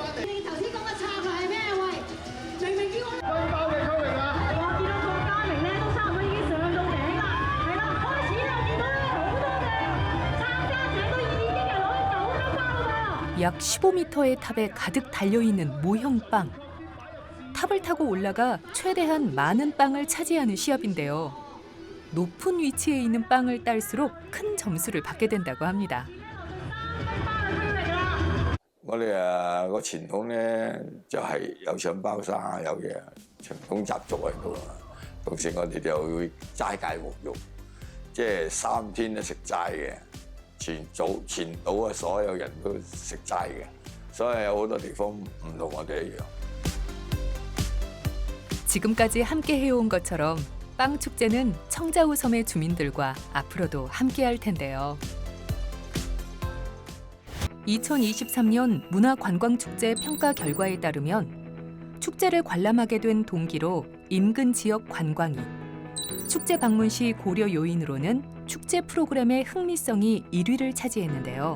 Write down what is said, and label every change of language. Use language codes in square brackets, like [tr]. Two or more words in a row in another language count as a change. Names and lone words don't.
[ko] 약 15m의 탑에 가득 달려있는 모형빵. 탑을 타고 올라가 최대한 많은 빵을 차지하는 시합인데요. 높은 위치에 있는 빵을 딸수록 큰 점수를 받게 된다고 합니다. [yue] 我哋個傳統咧就係有搶包山啊，有嘢傳統習俗喺度啊。同時我哋就會齋戒沐浴，即係3天都食齋嘅。全島啊，所有人都食齋嘅，所以有好多地方唔同我哋一樣。 [ko] 지금까지 함께 해온 것처럼 빵 축제는 청자호섬의 주민들과 앞으로도 함께할 텐데요. 2023년 문화관광축제 평가 결과에 따르면 축제를 관람하게 된 동기로 인근 지역 관광이, 축제 방문 시 고려 요인으로는 축제 프로그램의 흥미성이 1위를 차지했는데요.